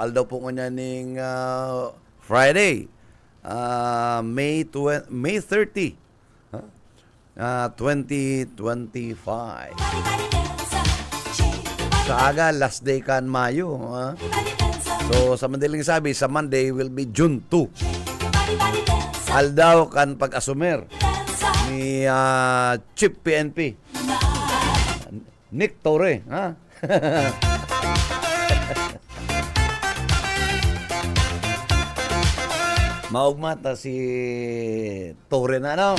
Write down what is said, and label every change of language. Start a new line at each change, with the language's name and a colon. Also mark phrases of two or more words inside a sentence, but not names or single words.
Bikol: Aldaw po ko niya ning Friday, May 30. 2025. Sa aga,
English: last day
Bikol: kan Mayo. So, sa madaling sabi, sa Monday
English: will be June 2.
Bikol: Aldaw kan pag-asumer ni Chief PNP Nick Torre. Maugmata si Torre na, no?